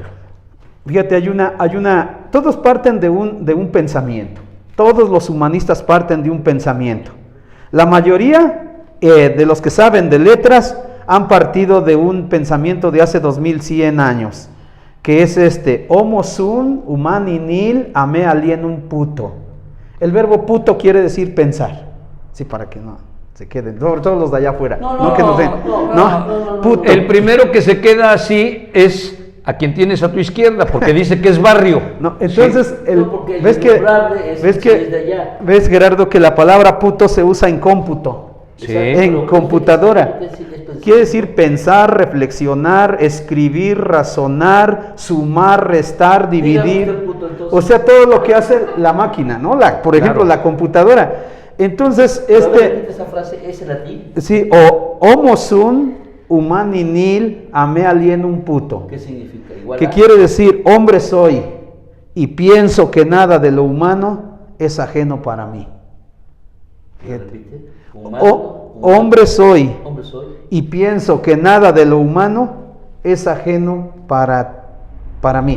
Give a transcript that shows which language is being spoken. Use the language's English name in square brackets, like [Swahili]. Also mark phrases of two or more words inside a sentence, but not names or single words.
[Spanish] fíjate, todos parten de un pensamiento. Todos los humanistas parten de un pensamiento. La mayoría de los que saben de letras han partido de un pensamiento de hace 2100 años, que es [Latin] homo sum humani nil ame alienum puto. [Spanish] El verbo puto quiere decir pensar. Sí, para que no se queden, sobre todo los de allá afuera. No, que nos den. No, puto. El primero que se queda así es a quien tienes a tu izquierda, porque dice que es barrio. No, entonces, Sí. ¿ves, Gerardo, que la palabra puto se usa en cómputo? Sí. En computadora. Quiere decir pensar, reflexionar, escribir, razonar, sumar, restar, dividir. O sea, todo lo que hace la máquina, ¿no? Por ejemplo, la computadora. Entonces, esa frase es en latín. Sí, o [Latin] homo sum humani nil ame alienum puto. [Spanish] ¿Qué significa? Igual Que quiere decir, hombre soy y pienso que nada de lo humano es ajeno para mí. Repite. Hombre soy Hombre soy. y pienso que nada de lo humano es ajeno para mí.